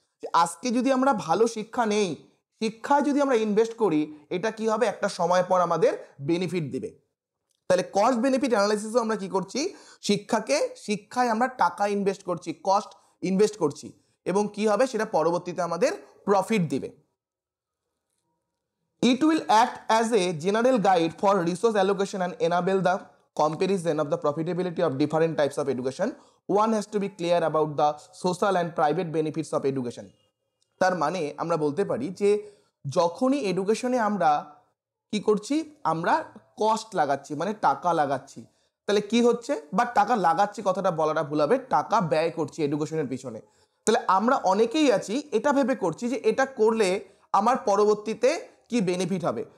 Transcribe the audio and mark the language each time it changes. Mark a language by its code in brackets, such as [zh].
[bn] যে আজকে যদি আমরা ভালো শিক্ষা নেই, শিক্ষায় যদি আমরা ইনভেস্ট করি, এটা কি হবে, একটা সময় পর আমাদের বেনিফিট দিবে। তাহলে কস্ট বেনিফিট অ্যানালাইসিসও আমরা কি করছি, শিক্ষায় আমরা টাকা ইনভেস্ট করছি, কস্ট ইনভেস্ট করছি, এবং কি হবে সেটা পরবর্তীতে আমাদের প্রফিট দিবে। [en] It will act as a general guide for resource allocation and enable the comparison of the profitability of different types of education. One has to be clear about the social and private benefits of education. [bn] তার মানে আমরা বলতে পারি যে যখনই এডুকেশনে আমরা কি করছি, আমরা কস্ট লাগাচ্ছি, মানে টাকা লাগাচ্ছি, তাহলে কি হচ্ছে, বা টাকা লাগাচ্ছি কথাটা বলাটা ভুল হবে, টাকা ব্যয় করছি এডুকেশনের পিছনে। তাহলে আমরা অনেকেই আছি এটা ভেবে করছি যে এটা করলে আমার পরবর্তীতে কি বেনিফিট হবে।